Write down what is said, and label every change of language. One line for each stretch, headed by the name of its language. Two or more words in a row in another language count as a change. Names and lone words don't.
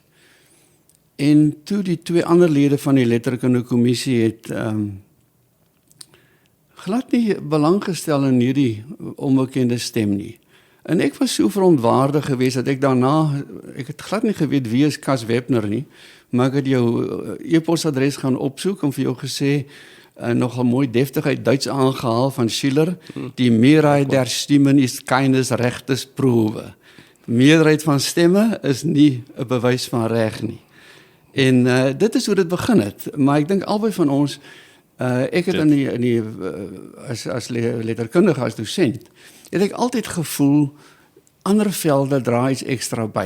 Afrikaans: En toe die twee ander lede van die letterkunde kommissie het glad nie belang gestel in hierdie onbekende stem nie. En ek was so verontwaardig geweest dat ek het glad nie geweet wie is Cas Webner nie, maar ek het jou e-posadres gaan opsoek en vir jou gesê, nogal mooi deftig uit Duits aangehaal van Schiller,
German: die Mehrheit der Stimmen ist keines rechtes Probe.
Afrikaans: Meerderheid van stemme is nie 'n bewys van reg nie. En dit is hoe dit begin het, maar ek dink albei van ons, ek het as letterkundige, as dosent, het ek altyd gevoel, ander velde draai iets ekstra by.